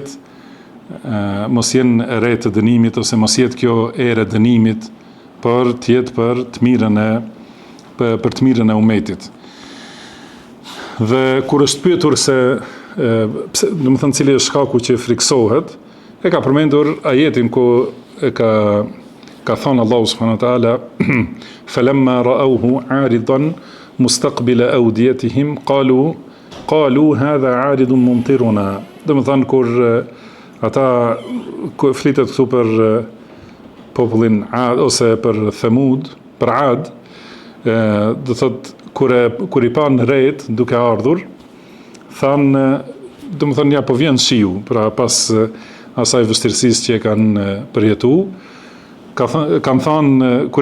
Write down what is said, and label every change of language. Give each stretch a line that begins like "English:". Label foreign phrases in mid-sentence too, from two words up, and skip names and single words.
Albanian: jenë erë të dënimit ose mos jetë kjo erë e dënimit, për të jetë për të mirën e umetit. Dhe kur është pyetur se domethënë cili është shkaku që friksohet, e ka përmendur ajetin ku e ka thënë Allahu
Arabic: سبحانه وتعالى فلما رأوه عارضا مستقبل أوديتهم قالوا هذا عارض ممطرنا.
Albanian: Domethënë kur ata flitet këtu për popullin Ad ose për Thamud, për Ad, do thot kur i pan rejt duke ardhur, thanë, domethënë ja po vjen shiu, pra pas asaj vështirësisë që e kanë përjetu, kanë thënë kur i